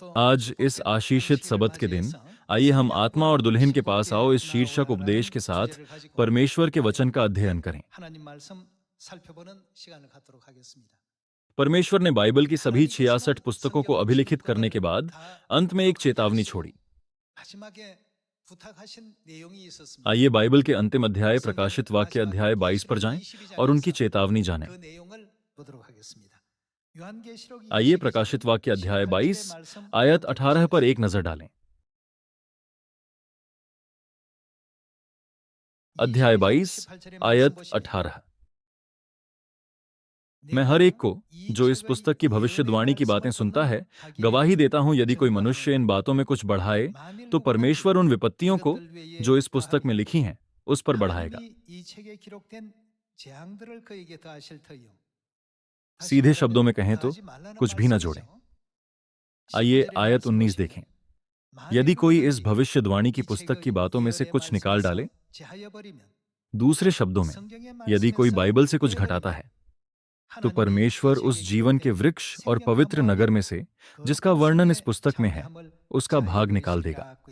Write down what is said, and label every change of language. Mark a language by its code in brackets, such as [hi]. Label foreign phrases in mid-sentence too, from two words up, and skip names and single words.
[hi] आज इस आशीषित सबत के दिन आइए हम आत्मा और दुल्हन के पास आओ इस शीर्षक उपदेश के साथ परमेश्वर के वचन का अध्ययन करें। [ko] 하나님 말씀 살펴보는 시간을 갖도록 하겠습니다. [hi] परमेश्वर ने बाइबल की सभी [ko] 하나님께서 [hi] 66 पुस्तकों को [ko] 성경을 [hi] अभिलिखित करने के [ko] 전부를 [hi] बाद [ko] 다 [hi] अंत में एक चेतावनी [ko] 기록하게 [hi] छोड़ी। [ko] 하시고 마지막에 부탁하신 내용이 있었습니다. [hi] आइए बाइबल के अंतिम अध्याय प्रकाशित वाक्य अध्याय 22 पर जाएं और उनकी चेतावनी जानें। [ko] 그 내용을 보도록 하겠습니다. 요한계시록 [hi] आइए [ko] 22장 [hi] प्रकाशित वाक्य अध्याय 22 [ko] 18절의 말씀 [hi] आयत [ko] 함께 [hi] 18 पर एक [ko] 보시겠습니다. [hi] नजर डालें। अध्याय 22 [ko] 18절의 말씀 [hi] आयत [ko] 보시면 [hi] 18। मैं हर एक को जो इस पुस्तक की भविष्यवाणी की बातें सुनता है गवाही देता हूं, यदि कोई मनुष्य इन बातों में कुछ बढ़ाए तो परमेश्वर उन विपत्तियों को जो इस पुस्तक में लिखी हैं उस पर बढ़ाएगा। [ko] 하나님이 이 책에 기록된 재앙들을 그에게 더하실 터이요. [hi] सीधे शब्दों में कहें तो कुछ भी न जोड़ें। आइए आयत 19 देखें। यदि कोई इस भविष्यवाणी की पुस्तक की बातों में से कुछ निकाल डाले, दूसरे शब्दों में यदि कोई बाइबल से कुछ घटाता है, तो परमेश्वर उस जीवन के वृक्ष और पवित्र नगर में से जिसका वर्णन इस पुस्तक में है उसका भाग निकाल देगा।